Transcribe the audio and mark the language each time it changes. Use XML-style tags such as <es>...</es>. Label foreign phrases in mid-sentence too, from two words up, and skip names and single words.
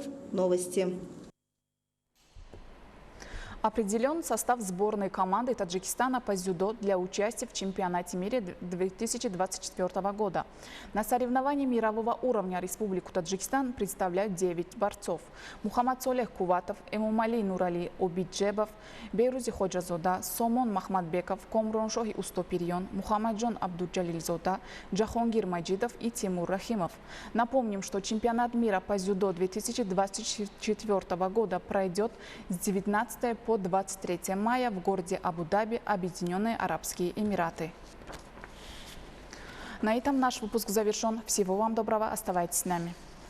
<ru>Новости. Определен состав сборной команды Таджикистана по дзюдо для участия в чемпионате мира 2024 года. На соревновании мирового уровня Республику Таджикистан представляют 9 борцов. Мухаммад Солех Куватов, Эмумали Нурали Обиджебов, Бейрузи Ходжазода, Сомон Махмадбеков, Комрон Шохи Устопирьон, Мухаммаджон Абдуджалильзода, Джахонгир Маджидов и Тимур Рахимов. Напомним, что чемпионат мира по дзюдо 2024 года пройдет с 19 по 23 мая в городе Абу-Даби, Объединенные Арабские Эмираты. На этом наш выпуск завершен. Всего вам доброго. Оставайтесь с нами.</ru>